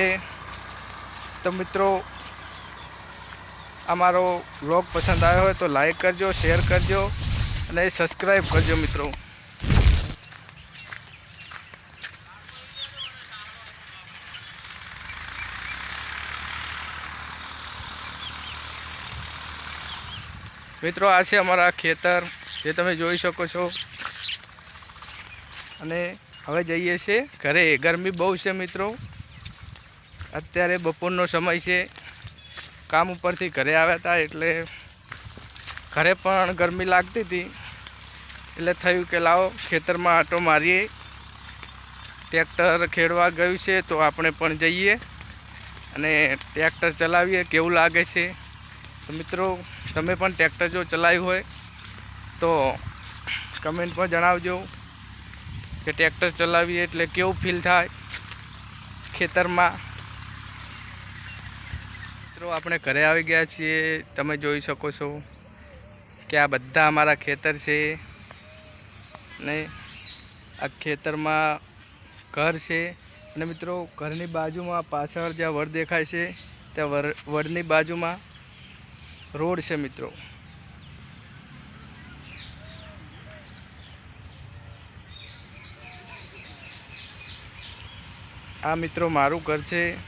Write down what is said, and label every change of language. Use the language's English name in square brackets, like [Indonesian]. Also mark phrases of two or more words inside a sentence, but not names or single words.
[Gujarati] તો મિત્રો અમારો વ્લોગ પસંદ આયો હો તો લાઇક કરજો, શેર કરજો અને સબ્સ્ક્રાઇબ કરજો। મિત્રો મિત્રો આ છે અમારા ખેતર જે તમે જોઈ શકો છો। અને હવે જઈએ છે ઘરે। ગરમી બહુ છે મિત્રો। અત્યારે બપોરનો સમય છે। કામ ઉપરથી ઘરે આવ્યા થા એટલે ઘરે પણ ગરમી લાગતી થી એટલે થયું કે લાવો ખેતરમાં આટો મારીએ। ટ્રેક્ટર ખેડવા ગયું છે તો આપણે પણ જઈએ અને ટ્રેક્ટર ચલાવીએ કેવું લાગે છે। તો મિત્રો તમે પણ ટ્રેક્ટર જો ચલાવ્યું હોય તો કમેંટ મેં જણાવજો કિ ટ્રેક્ટર ચલાવીએ એટલે કેવું ફીલ થાય ખેતર મેં। મિત્રો આપણે ઘરે આવી ગયા છીએ। તમે જોઈ શકો છો કિ આ બધા અમારા ખેતર છે ને આ ખેતર મેં ઘર છે। અને મિત્રો ઘરની બાજુમાં પાછળ જ્યાં વડ દેખાય છે ત્યાં વડની બાજુમાં રોડ છે મિત્રો. આ મિત્રો મારું ઘર છે.